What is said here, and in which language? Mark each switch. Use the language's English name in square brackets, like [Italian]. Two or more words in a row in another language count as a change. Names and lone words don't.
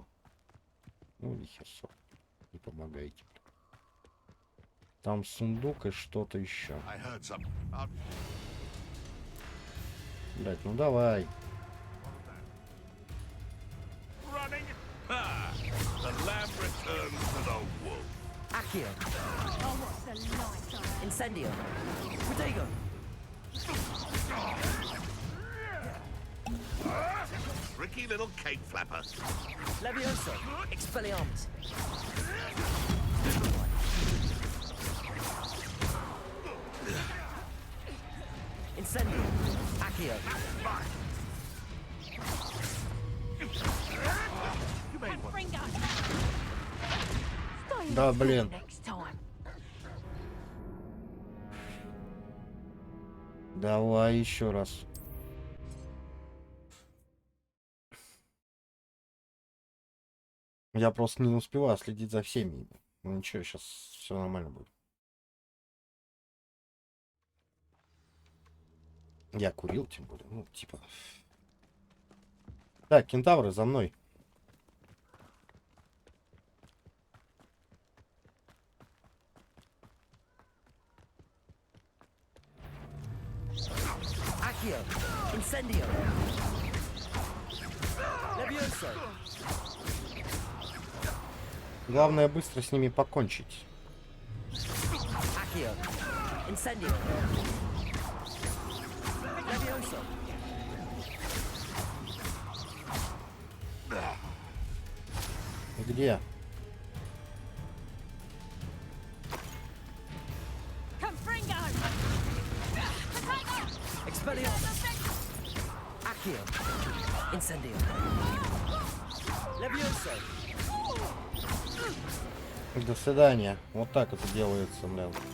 [Russian] Ну, нихер, не помогаете. Там сундук и что-то еще. Блять, ну давай. [English] The lamb returns to the wolf. [Latin] Accio! [English] Oh, what's the light? [Latin] Incendio! Protego! [English] Tricky little cake flapper. [Latin] Levioso! Expelliarmus! Incendio! Accio! Confringo! [Russian] Да, блин. [English] Next time. [Russian] Давай еще раз. Я просто не успеваю следить за всеми. Ну ничего, сейчас все нормально будет. Я курил, тем более. Ну, типа. Так, кентавры, за мной. [Latin] Accio! Incendio! Levioso! [Russian] Главное быстро с ними покончить. [Latin] Accio! Incendio! Levioso! [Russian] Где? [Latin] Confringo! Expelliarmus! Accio. Incendio. Levioso. [Russian] До свидания. Вот так это делается, блин.